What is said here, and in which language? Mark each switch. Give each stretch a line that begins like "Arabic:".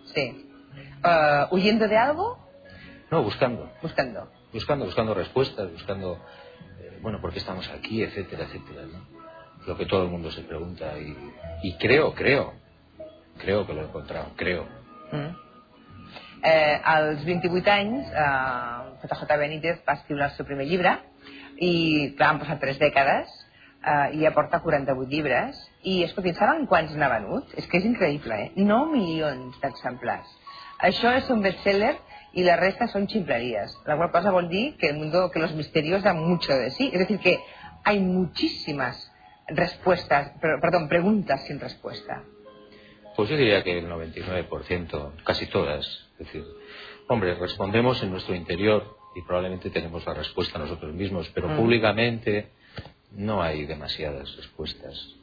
Spanish: Sí. ¿Huyendo de algo? No, buscando. Buscando. Buscando respuestas, buscando, bueno, ¿por qué estamos aquí?, etcétera, etcétera, ¿no? Lo que todo el mundo se pregunta. Y creo que lo he encontrado, creo.
Catalan: Als 28 anys, JJ Benítez va escriure el seu primer llibre i, clar, han passat 3 dècades i ja porta 48 llibres. I, escolti, saben quants n'ha venut? És que és increïble, eh? 9 milions d'exemplars. Això és un best-seller i la resta són ximpleries. La qual cosa vol dir que
Spanish: el mundo, que los misterios dan mucho de sí.
Catalan: És a dir,
Spanish: que hay muchísimas respuestas, perdón, preguntas sin respuesta. Pues yo diría que el 99%, casi todas. Es decir, hombre, respondemos en nuestro interior y probablemente tenemos la respuesta nosotros mismos, pero públicamente no hay demasiadas respuestas.